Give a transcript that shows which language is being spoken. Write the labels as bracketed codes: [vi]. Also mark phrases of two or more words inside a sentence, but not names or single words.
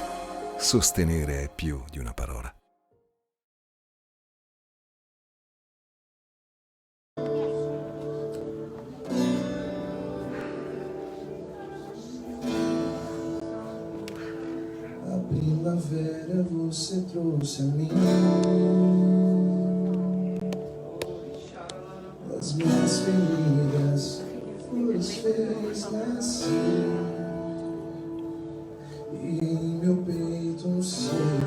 [it] Sostenere è più di una parola. [pt] A primavera você trouxe a mim as minhas feridas, flores fez nascer e em meu peito um seu.